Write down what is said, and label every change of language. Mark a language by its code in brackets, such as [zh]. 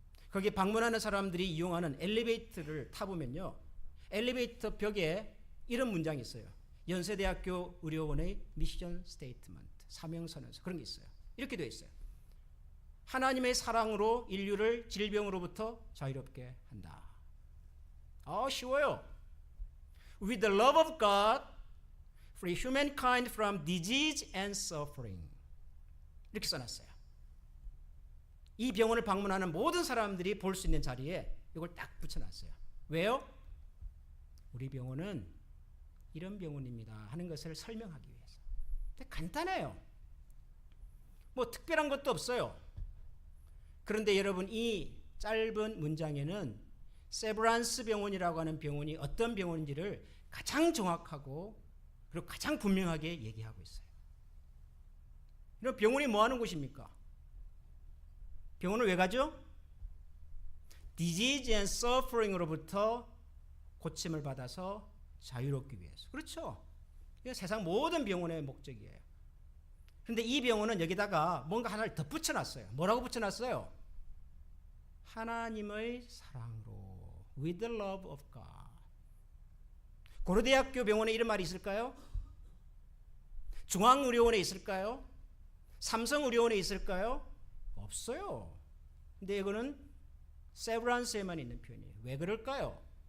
[ko] 거기 방문하는 사람들이 이용하는 엘리베이터를 타보면요. 엘리베이터 벽에 이런 문장이 있어요. 연세대학교 의료원의 미션 스테이트먼트, 사명선언서 그런 게 있어요. 이렇게 되어 있어요. 하나님의 사랑으로 인류를 질병으로부터 자유롭게 한다. 쉬워요. [en] With the love of God, free humankind from disease and suffering. [ko] 이렇게 써놨어요. 이 병원을 방문하는 모든 사람들이 볼 수 있는 자리에 이걸 딱 붙여놨어요. 왜요? 우리 병원은 이런 병원입니다 하는 것을 설명하기 위해서. 근데 간단해요. 뭐 특별한 것도 없어요. 그런데 여러분 이 짧은 문장에는 세브란스 병원이라고 하는 병원이 어떤 병원인지를 가장 정확하고 그리고 가장 분명하게 얘기하고 있어요. 이런 병원이 뭐 하는 곳입니까? 병원을 왜 가죠? [en] disease and suffering [ko] 으로부터 고침을 받아서 자유롭기 위해서. 그렇죠? 이게 세상 모든 병원의 목적이에요. 그런데 이 병원은 여기다가 뭔가 하나를 더 붙여놨어요. 뭐라고 붙여놨어요? 하나님의 사랑으로 [en] with the love of God. [ko] 고려대학교 병원에 이런 말이 있을까요? 중앙의료원에 있을까요? 삼성의료원에 있을까요? 없어요. 근데 이거는 세브란스에만 있는 표현이에요. 왜 그럴까요?